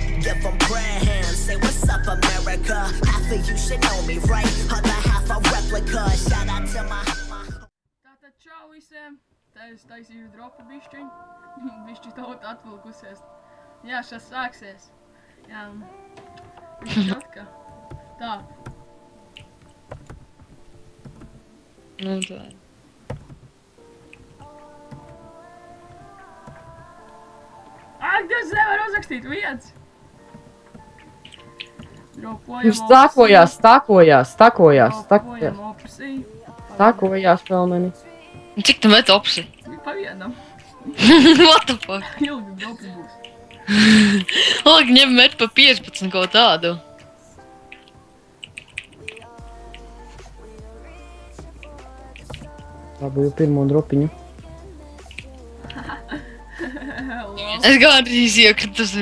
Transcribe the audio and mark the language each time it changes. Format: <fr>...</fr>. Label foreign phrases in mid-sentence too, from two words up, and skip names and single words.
<en>give them prayer hands. Say what's up, America? Half of you should know me, right? Other half a replica. Shout out to my...</en> <lv>Tātad čau visiem. Tā es taisīju dropu bišķiņu. Bišķi tauta atvilkusies. Jā, šas sāksies. Jā, bišķi atka. Tā. Nu, tā. Ak, Dievs, nevar uzrakstīt viens. Dropojam Viņš stakojās. Dropojam opsī. Stakojās vēl mani. Cik tu met opsi? Pa vienam.</lv> <en>What the fuck?</en> <lv>Ilgi dropi būs. Lāk, ņem met pa 15 kaut tādu. Labi, jau pirmo dropiņu. Es gādrīz iekritu tur.</lv>